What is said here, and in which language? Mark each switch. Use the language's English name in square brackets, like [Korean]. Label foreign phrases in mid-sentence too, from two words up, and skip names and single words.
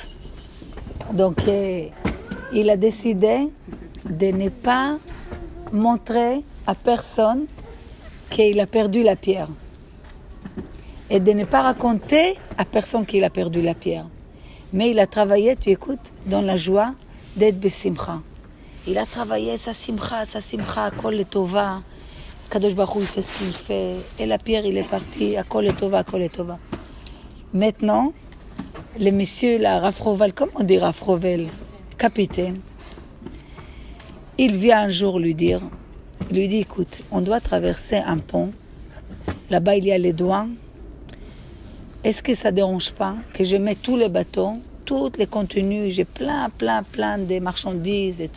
[French] Donc il a décidé de ne pas montrer à personne qu'il a perdu la pierre. Et de ne pas raconter à personne qu'il a perdu la pierre. Mais il a travaillé, tu écoutes, dans la joie d'être besimcha. Il a travaillé sa simcha, [Hebrew] כל לטובה. קדוש ברוך הוא, [French] il sait ce qu'il fait. Et la pierre, il est parti, [Hebrew] כל לטובה. [French] Maintenant, le monsieur, là, Rafrovel, comment on dit Rafrovel, capitaine, il vient un jour lui dit, écoute, on doit traverser un pont. Là-bas, il y a les douanes. Est-ce que ça ne dérange pas que je mette tous les bateaux, tous les contenus, j'ai plein de marchandises et tout.